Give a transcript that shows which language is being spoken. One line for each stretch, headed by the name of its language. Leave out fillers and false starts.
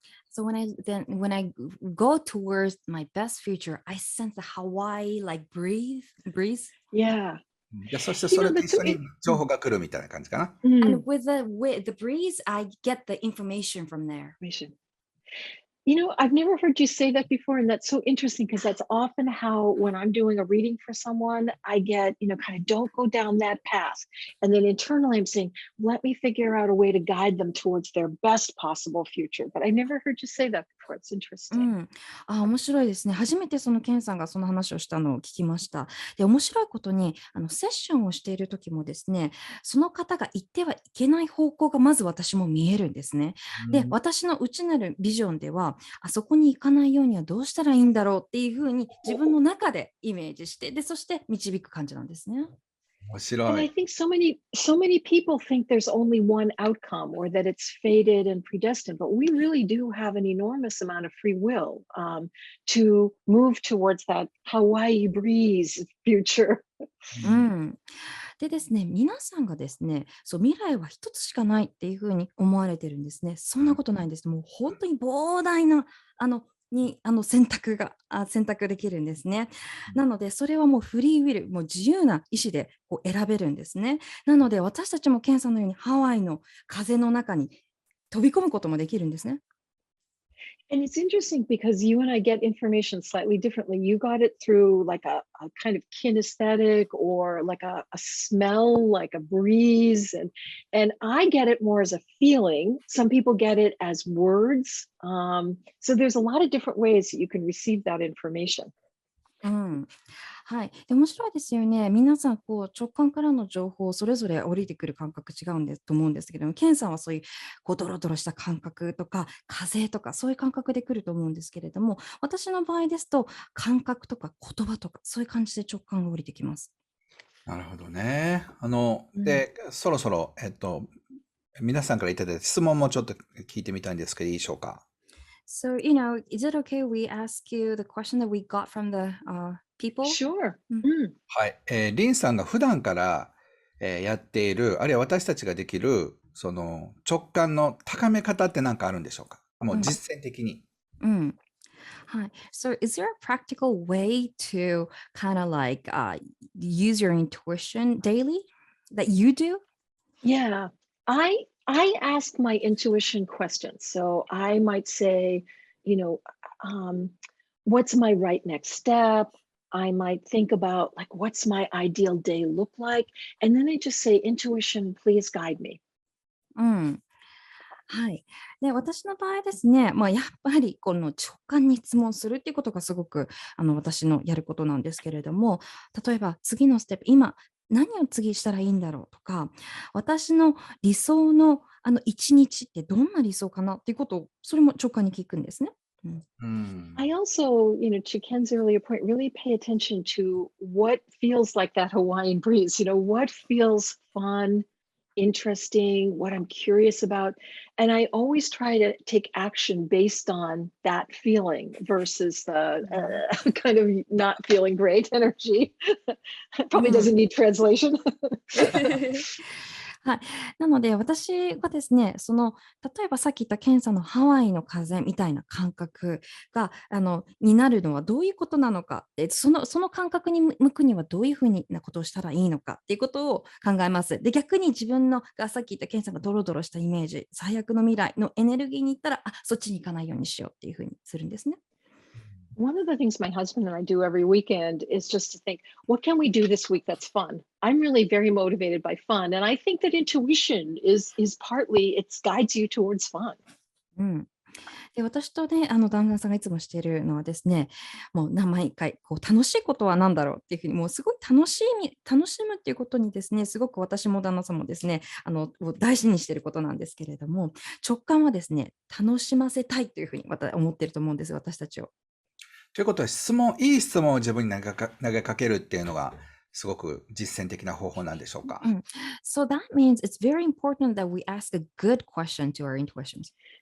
English: So when I go towards my best future, I sense the Hawaii like breeze. Yeah.
Japanese: で、そしてそれと一緒に情報が来るみたいな感じかな。
English: And with the breeze, I get the information from there. I've never heard you say that before, and that's so interesting because that's often how, when I'm doing a reading for someone, I get, kind of don't go down that path. And then internally, I'm saying, let me figure out a way to guide them towards their best possible future. But I never heard you say that towards. う Interesting.
Japanese: ん、面白いですね。初めてそのケンさんがその話をしたのを聞きました。で、面白いことに、セッションをしている時もですね、その方が行ってはいけない方向がまず私も見えるんですね。で、私の内なるビジョンでは、あそこに行かないようにはどうしたらいいんだろうっていうふうに自分の中でイメージして、で、そして導く感じなんですね。面
English: And
Japanese: 白
English: I
Japanese: い。
English: think so many people think there's only one outcome or that it's fated and predestined, but we really do have an enormous amount of free will to move towards that Hawaii breeze future. うん。
Japanese: でですね、皆さんがですね、そう未来は一つしかないっていうふうに思われてるんですね。そんなことないんです。もう本当に膨大な選択できるんですね。なので、それはもうフリーウィル、もう自由な意思でこう選べるんですね。なので、私たちもケンさんのようにハワイの風の中に飛び込むこともできるんですね。
English: And it's interesting because you and I get information slightly differently. You got it through like a kind of kinesthetic or like a smell, like a breeze, and I get it more as a feeling. Some people get it as words. So there's a lot of different ways that you can receive that information.
Japanese: うん、はい。で、面白いですよね。皆さん、こう、直感からの情報、それぞれ降りてくる感覚違うんですと思うんですけども、ケンさんはそういう、こう、ドロドロした感覚とか、風とか、そういう感覚で来ると思うんですけれども、私の場合ですと、感覚とか言葉とか、そういう感じで直感が降りてきます。なるほどね。 Mm. で、そろそろ、皆さんからいただいた質問もちょっと聞いてみたいんですけど、いいでしょうか。
English: So, is it okay we ask you the question that we got from the people? Sure. うん Mm.
Japanese: はい。リンさんが普段から、やっている、あるいは私たちができる、その直感の高め方って何かあるんでしょうか。もう実践的に。うん。はい。
English: So, is there a practical way to kind of like use your intuition daily that you do? Yeah, I ask my intuition questions. So I might say, you know, um, what's my right next step? I might think about like what's my ideal day look like, and then I just say, intuition, please guide me.
Japanese: うん。はい。で、私の場合ですね、やっぱりこの直感に質問するっていうことがすごく私のやることなんですけれども、例えば次のステップ、今何を次したらいいんだろうとか、私の理想の一日ってどんな理想かなっていうことを、それも直感に聞くんですね。うん。うん。
English: I also, to Ken's earlier point, really pay attention to what feels like that Hawaiian breeze, what feels fun, interesting, what I'm curious about. And I always try to take action based on that feeling versus the kind of not feeling great energy. Probably うん。 doesn't need translation.
Japanese: はい。なので、私がですね、例えばさっき言ったケンさんのハワイの風みたいな感覚が、になるのはどういうことなのかって、その感覚に向くにはどういうふうなことをしたらいいのかっていうことを考えます。で、逆に自分がさっき言ったケンさんがドロドロしたイメージ、最悪の未来のエネルギーに行ったら、そっちに行かないようにしようっていうふうにするんですね。
English: One of the things my husband and I do every weekend is just to think, what can we do this week that's fun? I'm really very motivated by fun. And I think that intuition is partly it guides you towards fun. うん。
Japanese: で、私とね、旦那さんがいつもしているのはですね、もう毎回こう楽しいことは何だろうっていうふうに、もうすごい楽しむっていうことにですね、すごく私も旦那さんもですね、もう大事にしていることなんですけれども、直感はですね、楽しませたいというふうに思っていると思うんです、私たちを。ということは、いい質問を自分に投げかけるっていうのが、すごく実践的な方法なんでしょうか。うん。
English: So that means it's very important that we ask a good question to our intuitions.